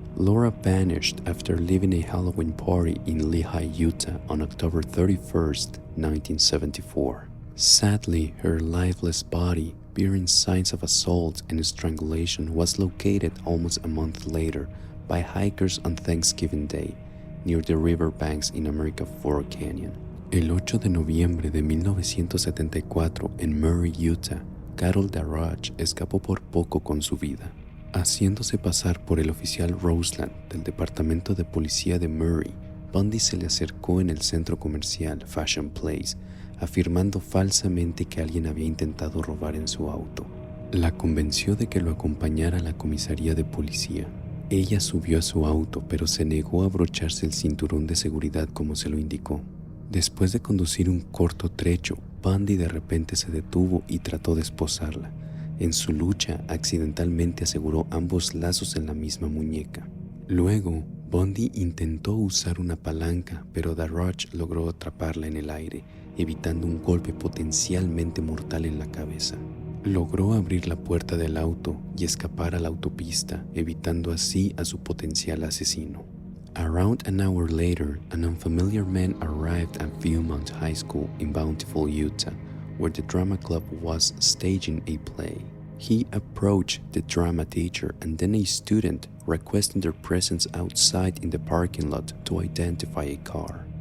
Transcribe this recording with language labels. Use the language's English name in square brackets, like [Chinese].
[English] Laura vanished after leaving a Halloween party in Lehi, Utah on October 31st, 1974. Sadly, her lifeless body, bearing signs of assault and strangulation, was located almost a month later by hikers on Thanksgiving Day near the riverbanks in America Fork Canyon. [Spanish] El 8 de noviembre de 1974 en Murray, Utah, Carol Darrach escapó por poco con su vida. Haciéndose pasar por el oficial Roseland del Departamento de Policía de Murray, Bundy se le acercó en el centro comercial Fashion Place, afirmando falsamente que alguien había intentado robar en su auto. La convenció de que lo acompañara a la comisaría de policía. Ella subió a su auto, pero se negó a abrocharse el cinturón de seguridad como se lo indicó. Después de conducir un corto trecho, Bundy de repente se detuvo y trató de esposarla. En su lucha, accidentalmente aseguró ambos lazos en la misma muñeca. Luego, Bundy intentó usar una palanca, pero Darrach logró atraparla en el aire, evitando un golpe potencialmente mortal en la cabeza. Logró abrir la puerta del auto y escapar a la autopista, evitando así a su potencial asesino. [English] Around an hour later, an unfamiliar man arrived at Viewmont High School in Bountiful, Utah, where the drama club was staging a play. He approached the drama teacher and then a student, requesting their presence outside in the parking lot to identify a car.